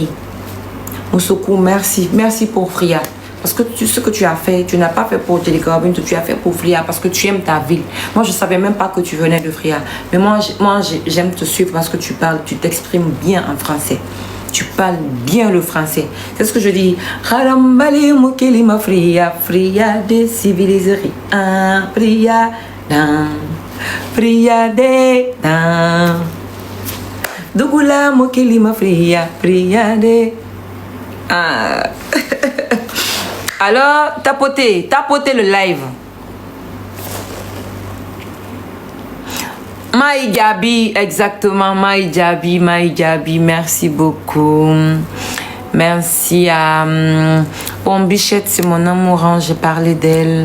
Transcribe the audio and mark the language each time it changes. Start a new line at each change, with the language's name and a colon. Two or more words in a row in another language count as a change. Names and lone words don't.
French: Moussoukou, merci. Merci pour Fria. Parce que ce que tu as fait, tu n'as pas fait pour Télécarbine, tu as fait pour Fria parce que tu aimes ta ville. Moi, je ne savais même pas que tu venais de Fria. Mais moi j'aime te suivre parce que tu parles, tu t'exprimes bien en français. Tu parles bien le français. C'est ce que je dis. Harambali mokelima fria, fria de civiliserie. Fria dan, fria de dan. Dugula mokelima fria, fria de. Alors, tapotez le live. Maï Gabi, exactement, Maï Gabi, merci beaucoup. Merci à Bichette, c'est mon amour, hein, j'ai parlé d'elle.